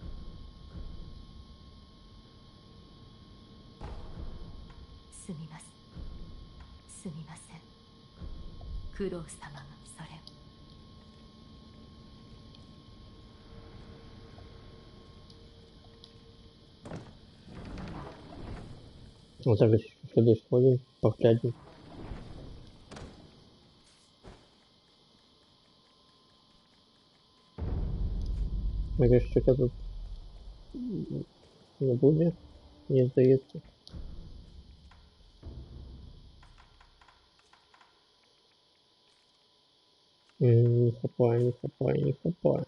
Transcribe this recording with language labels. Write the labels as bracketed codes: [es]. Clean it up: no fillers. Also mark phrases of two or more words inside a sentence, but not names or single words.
[ja] すみません。すみません。クロス様がそれを。 [ru] Вот так вот сюда сходим, поглядим. Надеюсь, что тут не будет, не сдается. [uk] Не хапаю, не хапаю, не хапаю.